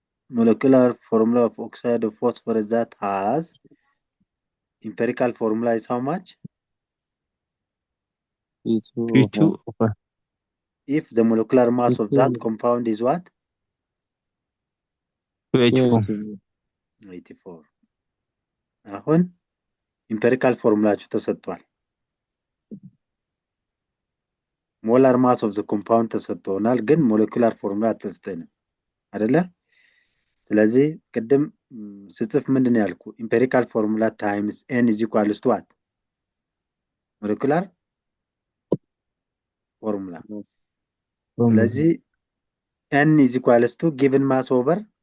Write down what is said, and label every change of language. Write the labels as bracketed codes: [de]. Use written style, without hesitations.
[en] Molecular formula of oxide of phosphorus that has empirical formula is how much? P2O5. If the molecular mass of that compound is what? 84. [am] አሁን ኢምፔሪካል ፎርሙላችሁ ተሰጥቷል። ሞላር ማስ ኦፍ ዘ ኮምፓውንድ ተሰጥቶናል፣ ግን ሞለኪውላር ፎርሙላ ተሰጠንም አይደለ? ስለዚህ ቅድም ስጽፍ ምንድነው ያልኩ? [en] ኢምፔሪካል ፎርሙላ ታይምስ n is equals to what? ሞለኪውላር ፎርሙላ። [am] ስለዚህ [en] n is equals to given mass over